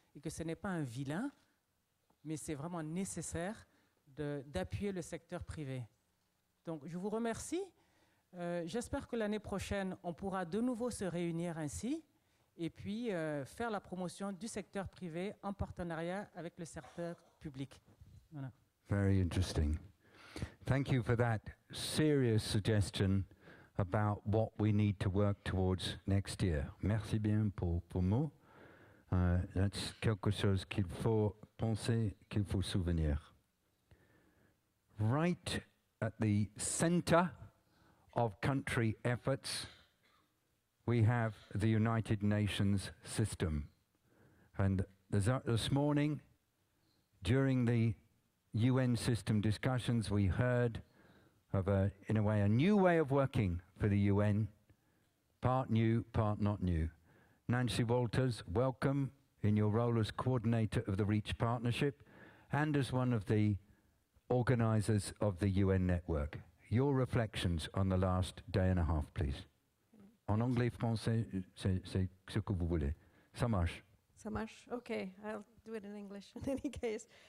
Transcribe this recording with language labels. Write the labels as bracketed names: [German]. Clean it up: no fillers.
[French] Et que ce n'est pas un vilain, mais c'est vraiment nécessaire d'appuyer le secteur privé. Donc, je vous remercie. J'espère que l'année prochaine, on pourra de nouveau se réunir ainsi et puis faire la promotion du secteur privé en partenariat avec le secteur public. Voilà. [English] Very interesting. Thank you for that serious suggestion about what we need to work towards next year. [French] Merci bien pour mots. [English] That's [French] quelque chose qu'il faut penser, qu'il faut souvenir. [English] Right at the center of country efforts, we have the United Nations system. And this morning, during the UN system discussions, we heard of, in a way, a new way of working for the UN, part new, part not new. Nancy Walters, welcome in your role as coordinator of the REACH partnership and as one of the organizers of the UN network. Your reflections on the last day and a half, please. [French] En anglais, français, c'est ce que vous voulez. Ça marche. Ça marche? [English] Okay, I'll do it in English in any case.